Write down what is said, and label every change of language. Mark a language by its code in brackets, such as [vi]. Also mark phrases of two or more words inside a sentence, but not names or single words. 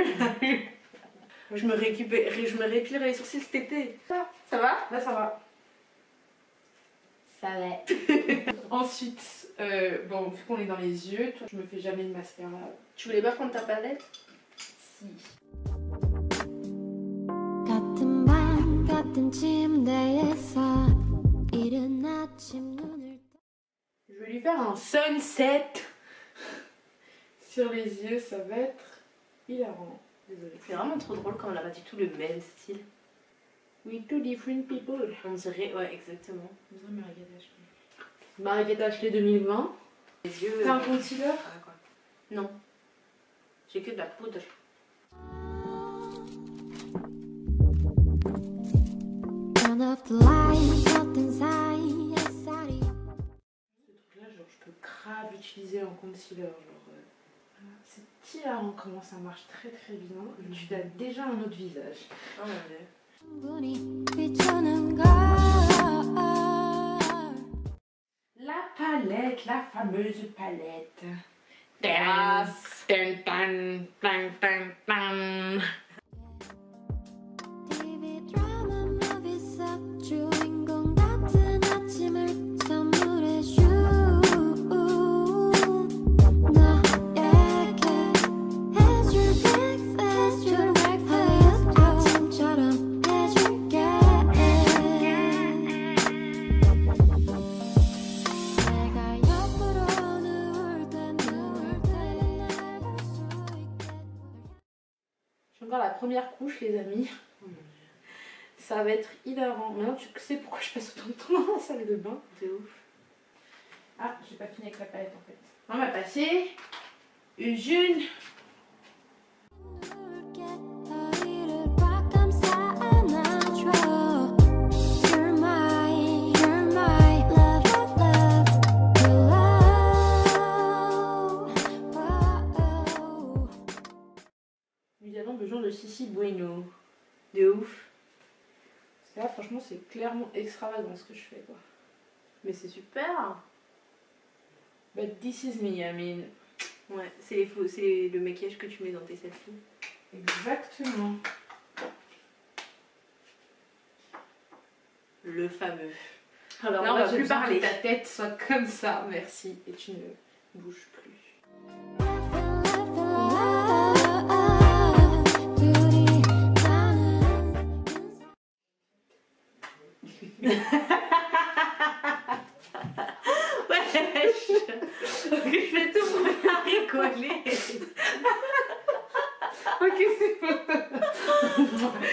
[fr] Je me réépilerai les sourcils cet été. Ça va? Là ça va. Ça va. Ensuite, bon, vu qu'on est dans les yeux, toi, je me fais jamais de mascara. Tu voulais pas prendre ta palette? Si. [ko] 같은 밤 같은 침대에서 이른 아침 눈을 [fr] Je vais lui faire un sunset sur les yeux, ça va être hilarant. Désolée. C'est vraiment trop drôle quand on n'a pas du tout le même style. [en] We two different people. [fr] On dirait, ouais, exactement. On dirait Mariette Ashley. Mariette Ashley 2020. Les yeux. T'as un concealer? Ah, quoi. Non. J'ai que de la poudre. [en] Turn off the lights [ko] 어떤 사이 햇살이 [fr] Ce truc là, genre, je peux grave l'utiliser en concealer. Genre, c'est hilarant comment ça marche très très bien. Et tu as déjà un autre visage. Oh mon dieu. [ko] 충분히 비추는 걸 [fr] La palette, la fameuse palette. Yes. Tan, tan, tan, tan, tan. [ko] TV 드라마 movie 속 주인공 같은 아침을 선물해줘 너에게 해줄 breakfast 아침처럼 해줄게 내가 옆으로 누울 땐 날 볼 수 있게 [fr] J'ai encore la première couche, les amis. Ça va être hilarant. Maintenant, tu sais pourquoi je passe autant de temps dans la salle de bain. De ouf. Ah, j'ai pas fini avec la palette en fait. On va passer une. [ko] 누울게 허리를 꽉 감싸 안아줘 [en] You're my love, love, your love. [fr] Nous avons besoin de Sissi Bueno. De ouf. Parce que là, franchement, c'est clairement extravagant ce que je fais quoi. Mais c'est super. [en] But this is me, I mean. [fr] Ouais, c'est le maquillage que tu mets dans tes selfies. Exactement. Le fameux. Alors là, on va plus parler. Que ta tête soit comme ça, merci. Et tu ne bouges plus. [ko] 둘이 나는 [fr] Wesh. Je vais tout pour faire rigoler. Ok, c'est bon.